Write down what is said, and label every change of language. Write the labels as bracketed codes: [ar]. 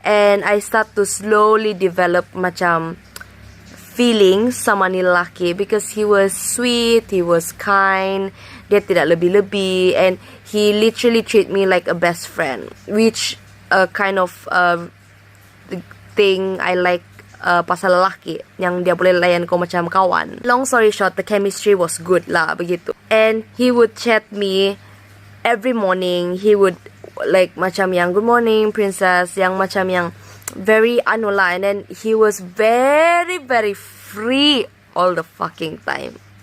[en] And I start to slowly develop [ms] macam [en] feelings [ms] sama ni lelaki, [en] because he was sweet, he was kind, [ms] dia tidak lebih-lebih, [en] and he literally treat me like a best friend, which kind of thing I like. [ms] Pasal lelaki yang dia boleh layan kau macam kawan. [en] Long story short, the chemistry was good [ms] lah, begitu. [en] And he would chat me every morning. He would like [ms] macam yang [en] good morning princess, [ms] yang macam yang [en] very [ms] anu lah. [en] And then he was very very free all the fucking time.